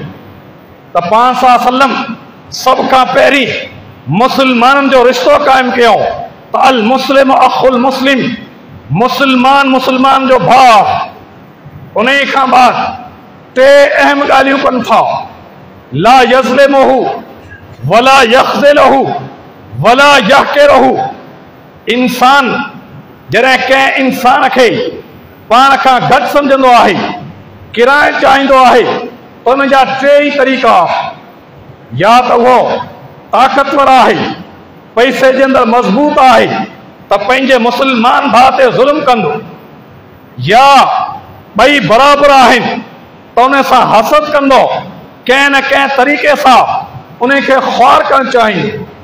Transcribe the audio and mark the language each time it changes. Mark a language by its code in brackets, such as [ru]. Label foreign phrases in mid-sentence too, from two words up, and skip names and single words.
[sd] त पाण सां सल्लम सब खां पहिरीं मुसलमाननि जो रिश्तो क़ाइमु कयो त [ar] المسلم أخو المسلم, [sd] मुसलमान मुसलमान जो भाउ। उन खां बाद टे अहम ॻाल्हियूं कनि था, [ar] لا يظلمه ولا يخذله ولا يحقره. [sd] इंसान जॾहिं कंहिं इंसान खे पाण खां घटि सम्झंदो आहे, किराए चाहींदो आहे, त उन जा टे ई तरीक़ा, या त उहो ताक़तवर आहे, पैसे जे अंदरि मज़बूत आहे त पंहिंजे मुसलमान भाउ ते ज़ुल्म कंदो, या ॿई बराबरि आहिनि त उन सां हसद कंदो, कंहिं न कंहिं तरीक़े सां उन खे ख़्वार करणु चाहींदो,